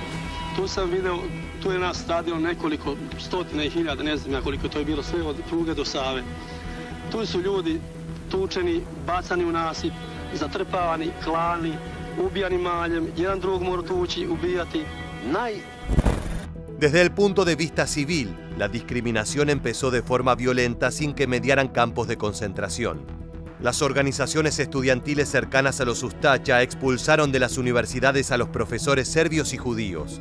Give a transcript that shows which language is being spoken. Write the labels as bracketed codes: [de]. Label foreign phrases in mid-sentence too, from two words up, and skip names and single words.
[sr] Tu sam video, tu je nas radilo nekoliko stotina i hiljada, ne znam ja koliko to je bilo, sve od Pruge do Save. Tu su ljudi tučeni, bacani u nasip, zatrpavani, klani, ubijani maljem, jedan drugog mora tući, ubijati. [es] Desde el punto de vista civil, la discriminación empezó de forma violenta sin que mediaran campos de concentración. Las organizaciones estudiantiles cercanas a los Ustacha expulsaron de las universidades a los profesores serbios y judíos.